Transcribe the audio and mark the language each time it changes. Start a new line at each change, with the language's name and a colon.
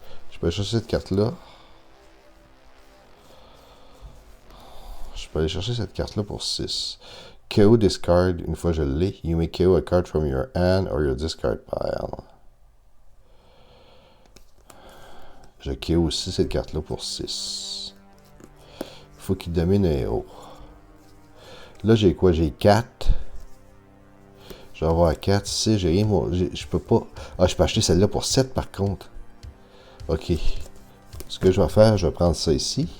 French: Je peux aller chercher cette carte-là. Je peux aller chercher cette carte-là pour 6. KO discard, une fois je l'ai.
English: You may KO a card from your hand or your discard pile.
French: Je KO aussi cette carte-là pour 6. Il faut qu'il domine un héros. Là, j'ai quoi? J'ai 4. Je vais avoir 4. 6, j'ai rien. Je peux pas. Ah, je peux acheter celle-là pour 7 par contre. Ok. Ce que je vais faire, je vais prendre ça ici.